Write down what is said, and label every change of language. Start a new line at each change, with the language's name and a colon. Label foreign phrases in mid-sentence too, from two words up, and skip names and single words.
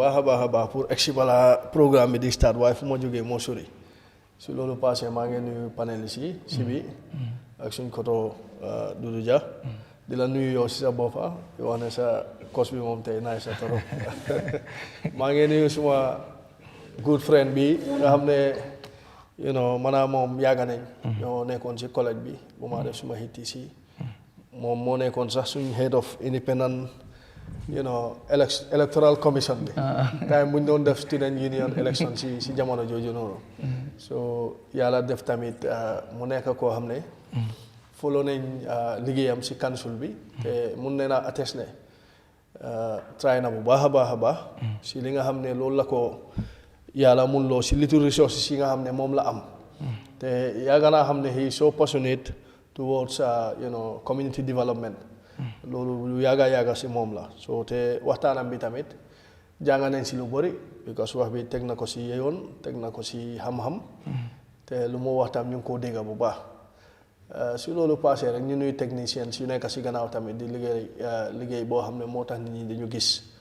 Wolof: baax a baax pour egsi balaa programme bi di start waaye fu ma jógee moo sori si loolu passé maa ngi nuyu panélistes yi si bi ak suñ koto Doudou Dia di la nuyu yow si sa boppa di wax ne sa kos bi moom tey naay sa torop maa ngi nuyu suma
English: good friend
Wolof: bi nga xam ne maanaam moom yàgg nañ ñoo nekkoon ci collège bi bu ma def suma HTC moom moo nekkoon sax suñ
English: head of independent electoral commission
Wolof: bi time bu ñu doon def
English: student union election
Wolof: si jamono jooju noonu so yàlla def tamit mu nekk koo xam ne follow nañ liggéeyam si council bi te mun ne naa attest ne try na bu baax a baax si li nga xam ne loolu la ko yàlla mun loo si
English: little resources
Wolof: yi nga xam ne moom la am te yàgg naa xam ne
English: he so passionate towards community development
Wolof: loolu lu yàgga si moom la so te waxtaanam bi tamit jàng nañ si lu bëri because wax bi teg na ko si yoon teg na ko si xam-xam te lu mu waxtaan ñu ngi koo dégga bu baax si loolu passé rek ñu nuy technicien yu nekk si gannaaw tamit di liggéey boo xam ne moo tax nit ñi dañu gis